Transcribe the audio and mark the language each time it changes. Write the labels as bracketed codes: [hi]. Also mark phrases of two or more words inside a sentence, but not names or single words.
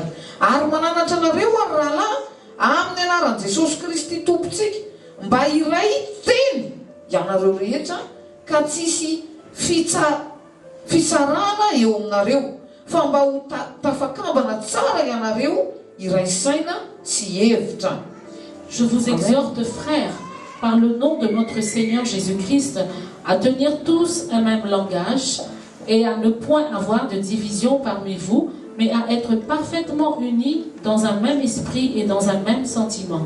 [mg] Ary mananatra anareo ary rahalahy amin'ny anaran'i Jesosy Kristy tompontsika mba iray teny ianareo rehetra ka tsisy fisarahana eo aminareo fa mba ho tafakambana tsara ianareo iray saina sy hevitra. [fr] Je vous exhorte, frères, par le nom de notre Seigneur Jésus-Christ, à tenir tous un même langage et à ne point avoir de division parmi vous, mais à être parfaitement unis dans un même esprit et dans un même sentiment.